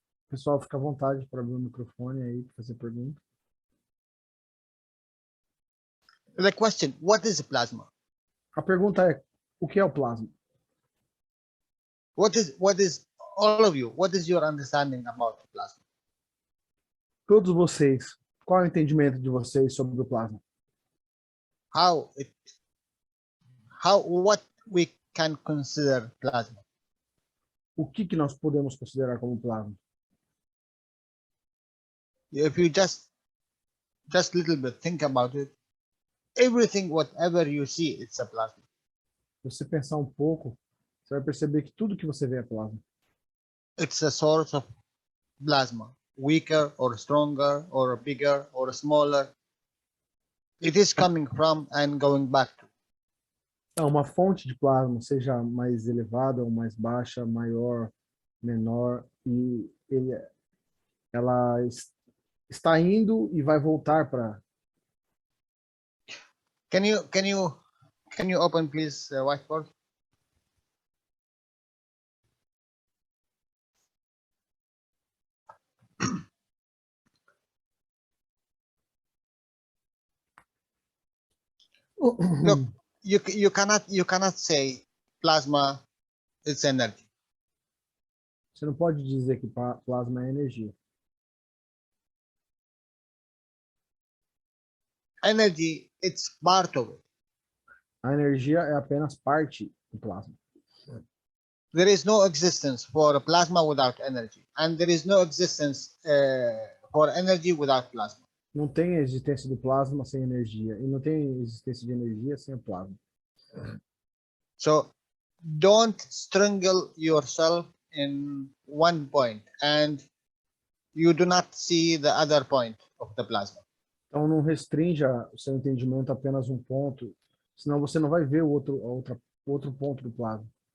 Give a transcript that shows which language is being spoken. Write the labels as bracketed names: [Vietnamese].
[Portuguese] Pessoal, fica à vontade para abrir o microfone aí, para fazer pergunta. [English] The question, what is plasma? [Portuguese] A pergunta é, o que é o plasma? [English] What is all of you, what is your understanding about plasma? [Portuguese] Todos vocês, qual é o entendimento de vocês sobre o plasma? [English] What we can consider plasma? [Portuguese] O que nós podemos considerar como plasma? [English] If you just little bit think about it, everything, whatever you see, it's a plasma. [Portuguese] Se você pensar um pouco, você vai perceber que tudo que você vê é plasma. [English] It's a source of plasma, weaker or stronger or bigger or smaller. It is coming from and going back to. [Portuguese] É uma fonte de plasma, seja mais elevada ou mais baixa, maior, menor, e ela está indo e vai voltar para... [English] Can you open please whiteboard? Look, you cannot say plasma is energy. [Portuguese] Você não pode dizer que plasma é energia. [English] Energy, it's part of it. [Portuguese] A energia é apenas parte do plasma. [English] There is no existence for a plasma without energy, and there is no existence for energy without plasma. [Portuguese] Não tem existência do plasma sem energia, e não tem existência de energia sem o plasma. [English] So don't strangle yourself in one point and you do not see the other point of the plasma. [Portuguese] Então não restrinja o seu entendimento a apenas um ponto, senão você não vai ver o outro ponto do plasma.